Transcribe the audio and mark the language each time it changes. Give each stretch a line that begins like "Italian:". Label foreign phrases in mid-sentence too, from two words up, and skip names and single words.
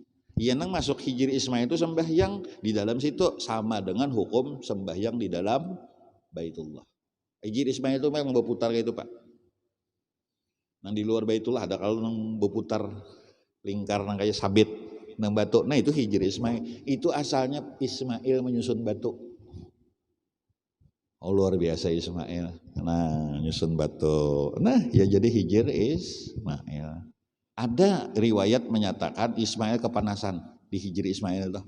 Banjar: Iya nang masuk Hijir Ismail itu sembahyang di dalam situ sama dengan hukum sembahyang di dalam Baitullah. Hijir Ismail itu memang berputar kayak itu Pak. Nang di luar Baitullah ada kalau nang berputar lingkar nang kayak sabit nang batu. Nah itu Hijir Ismail. Itu asalnya Ismail menyusun batu. Oh luar biasa Ismail. Nah nyusun batu. Nah ya jadi Hijir Ismail. Ada riwayat menyatakan Ismail kepanasan di Hijri Ismail itu.